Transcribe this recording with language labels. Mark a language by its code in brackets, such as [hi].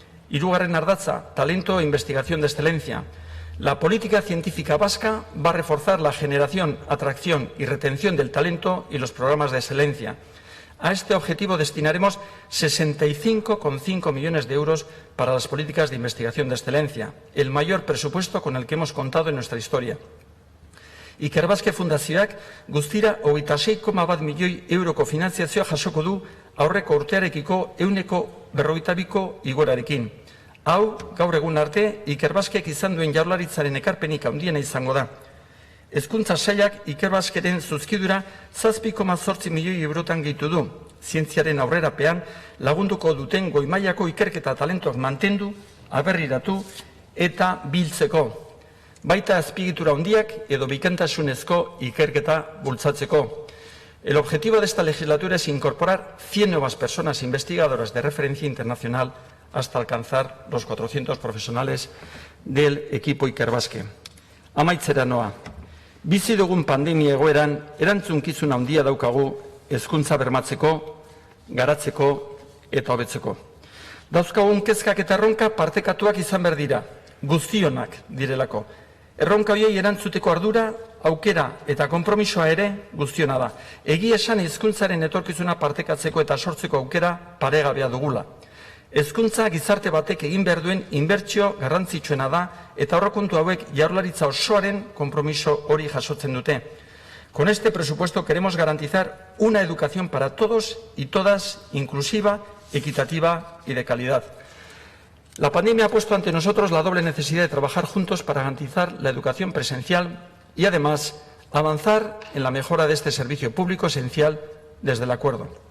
[eu] Hirugarren ardatza, [es] talento e investigación de excelencia. La política científica vasca va a reforzar la generación, atracción y retención del talento y los programas de excelencia. A este objetivo destinaremos 65,5 millones de euros para las políticas de investigación de excelencia, el mayor presupuesto con el que hemos contado en nuestra historia. [eu] Ikerbasque Fundazioak guztira 26,1 milioi euroko finanziazioa jasoko du aurreko urtearekiko 152ko igoerarekin. Hau, gaur egun arte, Ikerbaskeek izan duen Jaurlaritzaren ekarpenik handiena izango da. Hezkuntza sailak Ikerbasqueren zuzkidura 7,8 milioi eurotan gehitu du. Zientziaren aurrerapean lagunduko duten goi mailako ikerketa talentoak mantendu, aberriratu eta biltzeko. Baita azpiegitura handiak edo bikaintasunezko ikerketa bultzatzeko. [es] El objetivo de esta legislatura es incorporar 100 nuevas personas investigadoras de referencia internacional hasta alcanzar los 400 profesionales del equipo Ikerbasque. [eu] Amaitzera noa. Bizi dugun pandemia egoeran erantzunkizun handia daukagu hezkuntza bermatzeko, garatzeko eta hobetzeko. Dauzkagun kezkak eta erronka partekatuak izan behar dira, guztionak direlako. Erronka horiei erantzuteko ardura, aukera eta konpromisoa ere guztiona da. Egia esan hezkuntzaren etorkizuna partekatzeko eta sortzeko aukera paregabea dugula. Hezkuntza gizarte batek egin behar duen inbertsio garrantzitsuena da eta aurrekontu hauek Jaurlaritza osoaren konpromiso hori jasotzen dute. [es] Con este presupuesto queremos garantizar una educación para todos y todas, inclusiva, equitativa y de calidad. La pandemia ha puesto ante nosotros la doble necesidad de trabajar juntos para garantizar la educación presencial y, además, avanzar en la mejora de este servicio público esencial desde el acuerdo.